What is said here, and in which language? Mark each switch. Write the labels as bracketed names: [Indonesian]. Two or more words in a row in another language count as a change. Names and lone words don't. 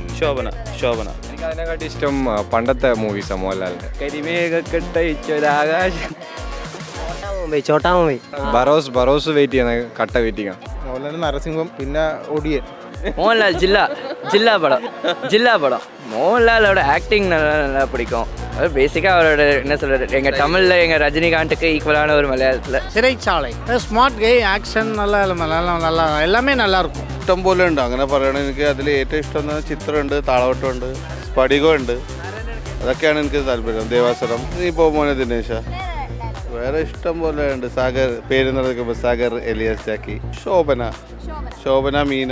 [Malayalam] ശോഭന. എനിക്ക് അതിനെക്കാട്ടി ഇഷ്ടം പണ്ടത്തെ മൂവീസാണ് മോഹൻലാലിൻ്റെ. കരിമേഘക്കെട്ടൊരാകാശം. ചോട്ടാ മുംബൈ. ബറോസ് വെയിറ്റ് ചെയ്യണം, കട്ട വെയിറ്റ് ചെയ്യണം. മോഹൻലാൽ, നരസിംഹം, പിന്നെ ഒടിയൻ. മോഹൻലാൽ ജില്ലാ படம். [Tamil] மோகன்லாலோட ஆக்டிங் நல்லா பிடிக்கும். அது பேசிக்காக அவரோட என்ன சொல்கிறது, எங்கள் தமிழில் எங்கள் ரஜினிகாந்துக்கு ஈக்குவலான ஒரு மலையாளத்தில். [Malayalam] சிறைச்சாலை [English] smart game, [Malayalam] ആക്ഷൻ നല്ല എല്ലാമേ [Tamil] நல்லா இருக்கும். [Malayalam] ഇഷ്ടം പോലെ ഉണ്ട്. അങ്ങനെ പറയണത് എനിക്ക് അതിൽ ഏറ്റവും ഇഷ്ടം ചിത്രമുണ്ട്, താളവട്ടമുണ്ട്, സ്ഫടികമുണ്ട്. അതൊക്കെയാണ് എനിക്ക് താല്പര്യം. ദേവാസുരം, നീ പോമോനെ ദിനേശ. വേറെ ഇഷ്ടം പോലെ ഉണ്ട്. സാഗർ, പേര് നടക്കുമ്പോൾ സാഗർ, എലിയാസ് ജാക്കി, ശോഭന, മീന.